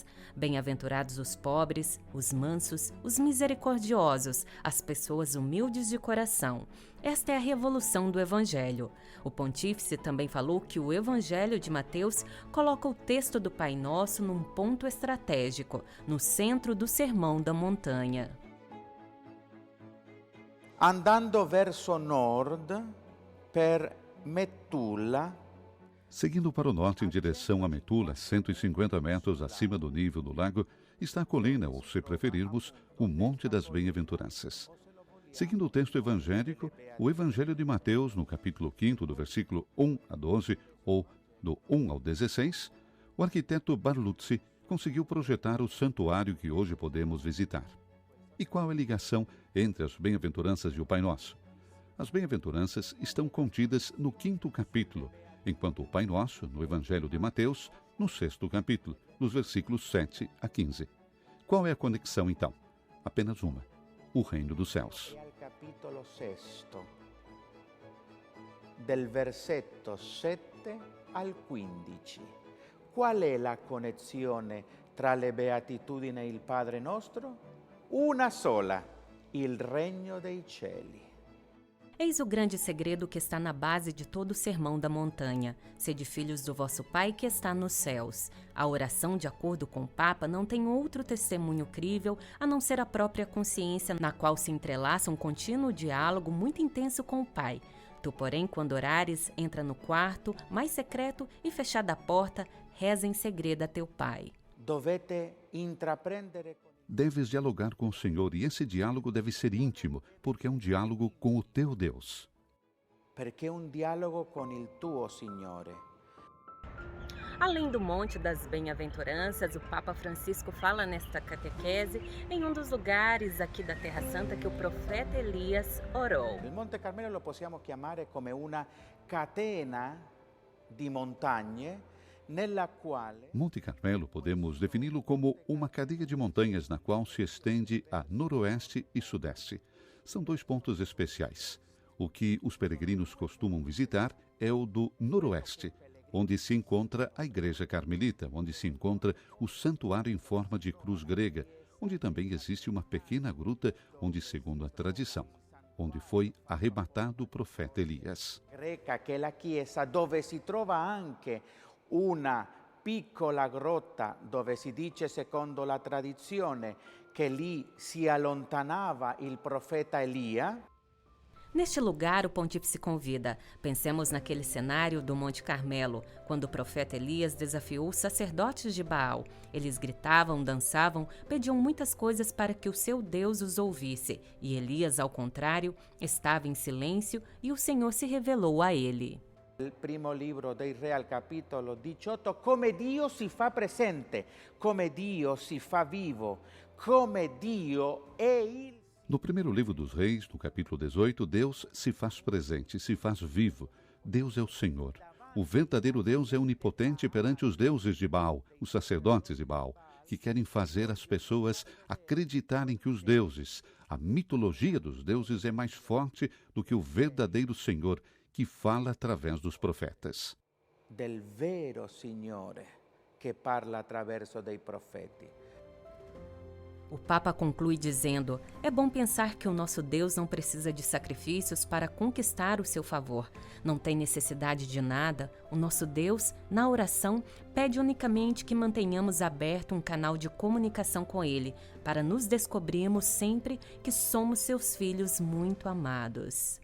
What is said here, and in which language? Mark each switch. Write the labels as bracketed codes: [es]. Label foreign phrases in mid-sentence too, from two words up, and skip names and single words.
[pt] Bem-aventurados os pobres, os mansos, os misericordiosos, as pessoas humildes de coração. Esta é a revolução do Evangelho. O pontífice também falou que o Evangelho de Mateus coloca o texto do Pai Nosso num ponto estratégico, no centro do Sermão da Montanha. [it] Andando verso nord per Metulla. [pt] Seguindo para o norte em direção a Metula, 150 metros acima do nível do lago, está a colina, ou se preferirmos, o Monte das Bem-aventuranças. Seguindo o texto evangélico, o Evangelho de Mateus, no capítulo 5, do versículo 1 a 12, ou do 1 ao 16, o arquiteto Barluzzi conseguiu projetar o santuário que hoje podemos visitar. E qual é a ligação entre as bem-aventuranças e o Pai Nosso? As bem-aventuranças estão contidas no 5º capítulo, enquanto o Pai Nosso, no Evangelho de Mateus, no 6º capítulo, nos versículos 7 a 15. Qual é a conexão, então? Apenas uma: o reino dos céus. [it] Capitolo 6, del versetto 7 al 15. Qual è la connessione tra le beatitudini e il Padre Nostro? Una sola: il regno dei cieli. [pt] Eis o grande segredo que está na base de todo o Sermão da Montanha. Sede filhos do vosso Pai que está nos céus. A oração, de acordo com o Papa, não tem outro testemunho crível a não ser a própria consciência, na qual se entrelaça um contínuo diálogo muito intenso com o Pai. Tu, porém, quando orares, entra no quarto mais secreto e, fechada a porta, reza em segredo a teu Pai. [it] Dovete intraprendere. [pt] Deves dialogar com o Senhor, e esse diálogo deve ser íntimo, porque é um diálogo com o teu Deus. [it] Perché è un dialogo con il tuo Signore. [pt] Além do Monte das Bem-aventuranças, o Papa Francisco fala nesta catequese em um dos lugares aqui da Terra Santa que o profeta Elias orou. [it] Il Monte Carmelo lo possiamo chiamare come una catena di montagne nella quale... [pt] Monte Carmelo podemos defini-lo como uma cadeia de montanhas na qual se estende a noroeste e sudeste. São 2 pontos especiais. O que os peregrinos costumam visitar é o do noroeste, onde se encontra a Igreja Carmelita, onde se encontra o santuário em forma de cruz grega, onde também existe uma pequena gruta onde, segundo a tradição, onde foi arrebatado o profeta Elias. [it] Greca, che è la chiesa dove si trova anche una piccola grotta dove si dice, secondo la tradizione, che lì si allontanava il profeta Elia. [pt] Neste lugar, o pontífice convida. Pensemos naquele cenário do Monte Carmelo, quando o profeta Elias desafiou os sacerdotes de Baal. Eles gritavam, dançavam, pediam muitas coisas para que o seu Deus os ouvisse. E Elias, ao contrário, estava em silêncio e o Senhor se revelou a ele. [it] Il primo libro dei Re al capitolo 18, come Dio si fa presente, come Dio si fa vivo, come Dio è il... [pt] No primeiro livro dos Reis, no capítulo 18, Deus se faz presente, se faz vivo. Deus é o Senhor. O verdadeiro Deus é onipotente perante os deuses de Baal, os sacerdotes de Baal, que querem fazer as pessoas acreditarem que os deuses, a mitologia dos deuses é mais forte do que o verdadeiro Senhor, que fala através dos profetas. [it] Del vero Signore che parla attraverso dei profeti. [pt] O Papa conclui dizendo: é bom pensar que o nosso Deus não precisa de sacrifícios para conquistar o seu favor. Não tem necessidade de nada. O nosso Deus, na oração, pede unicamente que mantenhamos aberto um canal de comunicação com Ele, para nos descobrirmos sempre que somos seus filhos muito amados.